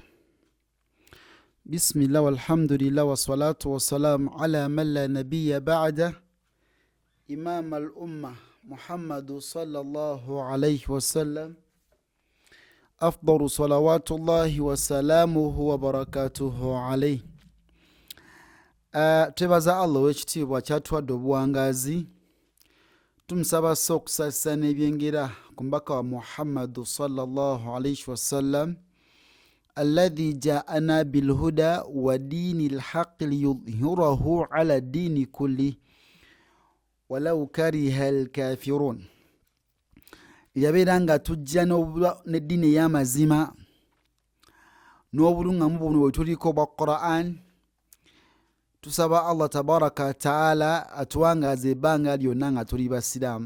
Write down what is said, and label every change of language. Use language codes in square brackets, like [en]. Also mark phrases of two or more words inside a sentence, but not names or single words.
[ar] بسم الله والحمد لله والصلاة والسلام على من لا نبي بعده إمام الأمة محمد صلى الله عليه وسلم أفضل صلوات الله وسلامه وبركاته عليه. [lg] Twebaza Allah w'ekitiibwa kyatuwadde obuwangazi. Tumusaba okusasa n'ebyengera ku mbaka wa Muhammad [ar] صلى الله عليه وسلم الذي جاءنا بالهدى ودين الحق ليظهره على الدين كله ولو كره الكافرون. [lg] Yabeera nga tujja n'eddiini ey'amazima n'obulungamu buno bwe tuliko bwa Quran. Tusaba Allah [ar] تبارك تعالى [lg] atuwangaze ebbanga lyonna nga tuli basiraamu.